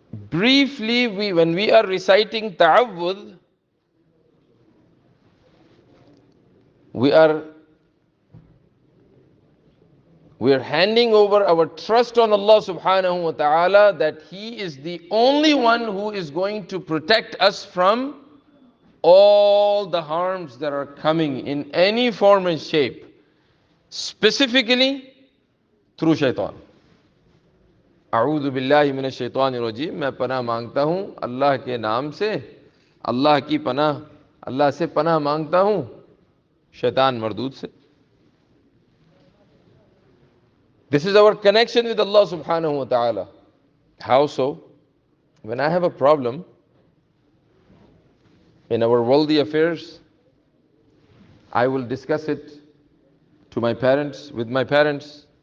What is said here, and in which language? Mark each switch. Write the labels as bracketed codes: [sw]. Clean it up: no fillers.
[en] Briefly, when we are reciting ta'awwud, we are handing over our trust on Allah subhanahu wa ta'ala that He is the only one who is going to protect us from all the harms that are coming in any form and shape, specifically through shaitan. [ar] A'udhu billahi minash shaitanir rajim, [hi] मैं पनाह मांगता हूँ अल्लाह के नाम से, अल्लाह की पनाह, अल्लाह से पनाह मांगता हूँ शैतान मरदूद से. [en] This is our connection with Allah subhanahu wa ta'ala. How so? When I have a problem in our worldly affairs, I will discuss it to my parents, with my parents.